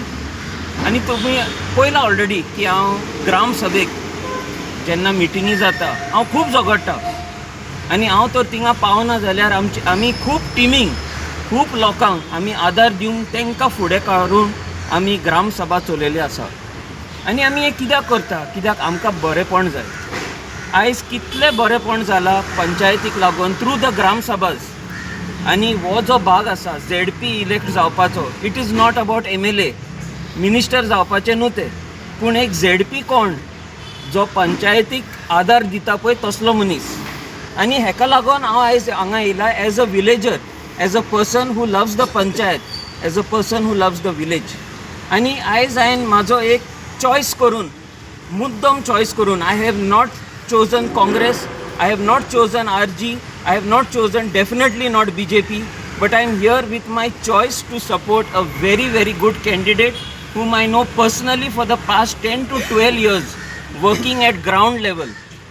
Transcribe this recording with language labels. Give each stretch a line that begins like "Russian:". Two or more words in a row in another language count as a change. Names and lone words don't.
Konkani: आनी तुमी पळयलां ऑलरेडी की हांव ग्राम सभेक जेन्ना मिटिंगी जाता हांव खूब झगडटा आनी हांव तर थिंगा पावना जाल्यार आमी खूब टिमींग खूब लोकांक आमी आदार दिवंक तांकां फुडें काडून आमी ग्राम सभा चलयल्ली आसा आनी आमी हें कित्याक करता, कित्याक आमकां बरेंपण जाय। आयज कितलें बरेंपण जालां पंचायतीक लागून
English: through the
Konkani: ग्राम सभाज आनी हो जो भाग आसा ZP इलेक्ट जावपाचो,
English: it is not about
Konkani: MLA मिनिस्टर जावपाचें न्हू तें, पूण एक ZP कोण जो पंचायतीक आदार दिता पळय तसलो मनीस। आनी हेका लागून हांव आयज हांगा येयला
English: as a villager, as a person who loves the panchayat, as a person who loves the village.
Konkani: आनी आयज हांवें म्हाजो एक चॉयस करून, मुद्दम चॉयस करून,
English: I have not chosen Congress, I have not chosen RG, I have not chosen definitely not BJP, but I am here with my choice to support a very very good candidate whom I know personally for the past 10 to 12 years working at ground level.